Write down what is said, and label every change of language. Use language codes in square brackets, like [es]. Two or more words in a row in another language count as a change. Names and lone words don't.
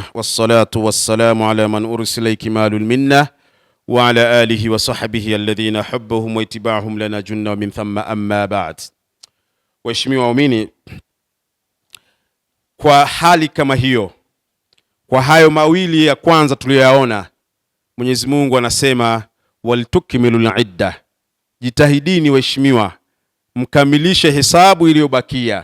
[ar] والصلاة والسلام على من أرسل إكمال المنة وعلى آله وصحبه الذين حبهم واتباعهم لنا جنة من ثم أما بعد. [sw] Waheshimiwa waumini, kwa hali kama hiyo, kwa hayo mawili ya kwanza tuliyoyaona, Mwenyezi Mungu anasema [ar] ولتكملوا العدة, [sw] jitahidini waheshimiwa mkamilishe hesabu iliyobakia.